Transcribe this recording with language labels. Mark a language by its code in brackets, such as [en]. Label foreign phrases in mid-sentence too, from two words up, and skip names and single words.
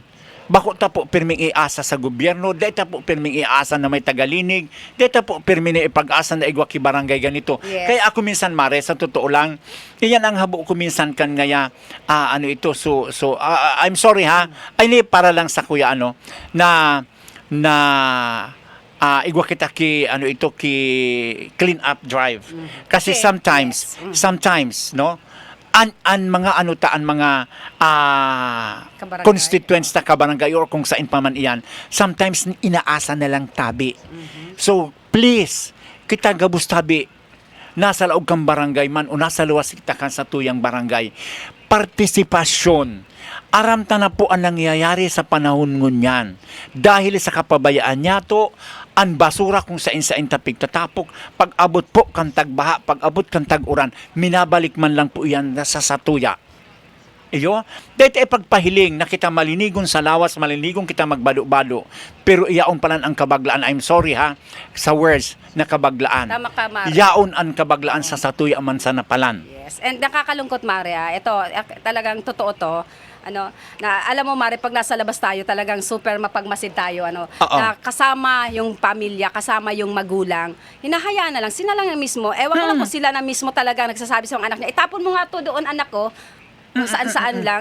[bik] Bako ta po pirming iasa sa gobyerno, deta po pirming iasa na may tagalinig, deta po pirming ipag-asa na igwa ki barangay ganito. [en] Yes. [tl] Kaya ako minsan, Mare, sa totoo lang, iyan ang [bik] habo ko minsan kan ngaya [en] I'm sorry [tl] ay para lang sa kuya na igwa kita ki ki [en] clean up drive. [tl] Kasi sometimes no, mga constituents na kabarangay or kung saan pa man iyan, sometimes inaasa na lang tabi. [en] So please, [bik] kita gabus tabi nasa laog kang barangay man o nasa luwas kita kan sa tuyang barangay, partisipasyon. Aram ta na po ang nangyayari sa panahon ngunyan. Dahil sa kapabayaan niya to, ang basura kung sain tapig tatapok, pag abot po kang tagbaha, pag abot kang tag-uran, minabalik man lang po yan sa satuya. Iyo, dahil pagpahiling na kita malinigon sa lawas, malinigon kita magbado-bado, pero iyaon palan ang kabaglaan. [en] I'm sorry [tl] ha, sa words na kabaglaan. Tama ka, Mare. [bik] Iyaon ang kabaglaan sa satuya man sa napalan. [en] Yes. And [tl] nakakalungkot, Mare. Ito, talagang totoo to. Na alam mo, Mare, pag nasa labas tayo, talagang super mapagmasid tayo, Oo. na kasama yung pamilya, kasama yung magulang, hinahayaan na lang, sila lang na mismo, ewan ko lang kung sila na mismo talaga nagsasabi sa mga anak niya, itapon mo nga to doon, anak ko, kung saan-saan lang.